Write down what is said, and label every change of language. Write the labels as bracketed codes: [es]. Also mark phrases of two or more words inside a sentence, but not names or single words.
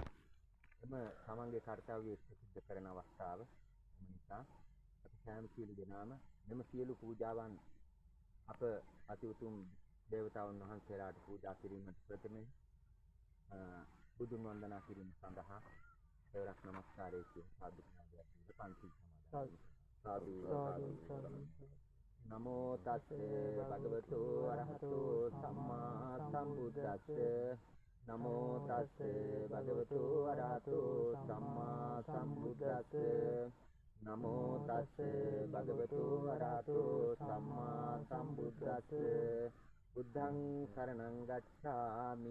[si] එම තමන්ගේ කාර්යය සිදු කරන අවස්ථාව නිසා අපි සෑම සියලු දෙනාම මෙම සියලු පූජාවන් අප අති උතුම් දේවතාවුන් වහන්සේලාට පූජා කිරීමට ප්‍රථමයෙන් බුදුන් වන්දනා කිරීම සඳහා දෙවරක් නමස්කාරය කියන සාදුනාදයක් පන්ති සමාදන් [pi] සාදු සාදු නමෝ තස්සේ භගවතු අරහතෝ සම්මා සම්බුද්දස්ස නමෝ තස්සේ භගවතු අරහතෝ සම්මා සම්බුද්දස්ස නමෝ තස්සේ භගවතු අරහතෝ සම්මා සම්බුද්දස්ස බුද්ධං සරණං ගච්ඡාමි